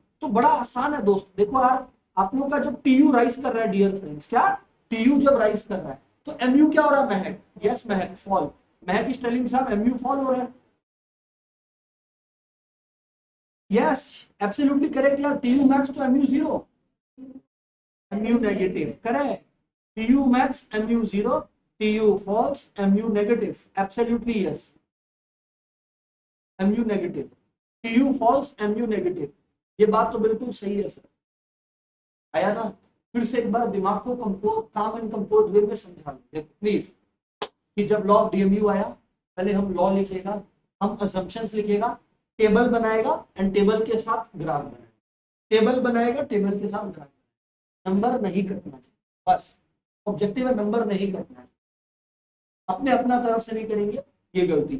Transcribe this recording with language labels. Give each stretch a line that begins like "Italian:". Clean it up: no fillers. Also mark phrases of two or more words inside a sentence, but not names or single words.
Hindi: तो बड़ा आसान है दोस्त, देखो यार आप लोग का जब
English: TU rise
Hindi: कर रहा है
English: dear friends,
Hindi: क्या टीयू जब राइज कर रहा है तो एमयू क्या हो रहा है, महक,
English: yes Mahak fall, Mahak is telling
Hindi: साहब
English: MU fall
Hindi: हो रहा है,
English: yes absolutely correct यार, TU max तो MU zero, mu negative, correct, tu max mu 0, tu false mu negative, absolutely yes, mu negative, tu false mu negative,
Hindi: ये बात तो बिल्कुल सही है सर। आया ना? फिर से एक बार दिमाग को कंपोज,
English: calm and compose way
Hindi: में समझा लो प्लीज, कि जब
English: law of DMU
Hindi: आया पहले हम लॉ लिखेगा, हम असम्पशंस लिखेगा, टेबल बनाएगा
English: and table
Hindi: के साथ ग्राफ बनाएगा, टेबल बनाएगा टेबल के साथ ग्राफ, नंबर नहीं कटना चाहिए, बस ऑब्जेक्टिव है, नंबर नहीं कटना है, अपने अपना तरफ से नहीं करेंगे, ये गलती।